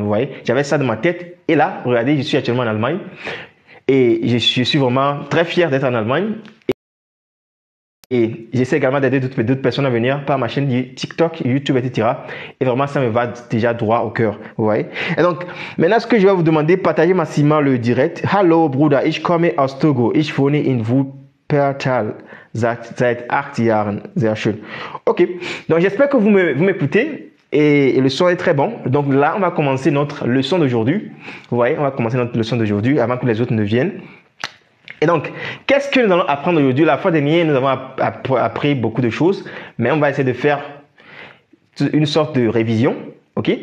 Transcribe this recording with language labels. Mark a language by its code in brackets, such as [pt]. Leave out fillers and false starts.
[fr] Vous voyez, j'avais ça dans ma tête. Et là, regardez, je suis actuellement en Allemagne et je suis vraiment très fier d'être en Allemagne. Et j'essaie également d'aider d'autres personnes à venir par ma chaîne TikTok, YouTube, etc. Et vraiment, ça me va déjà droit au cœur. Vous voyez? Et donc, maintenant, ce que je vais vous demander, partagez massivement le direct. [de] Hallo, Bruder, ich komme aus Togo. Ich wohne in Wuppertal seit 8 Jahren. Sehr schön. Ok. [fr] Donc, j'espère que vous m'écoutez. Et le son est très bon. Donc là, on va commencer notre leçon d'aujourd'hui. Vous voyez, on va commencer notre leçon d'aujourd'hui avant que les autres ne viennent. Et donc, qu'est-ce que nous allons apprendre aujourd'hui? La fois dernière, nous avons appris beaucoup de choses, mais on va essayer de faire une sorte de révision. Ok?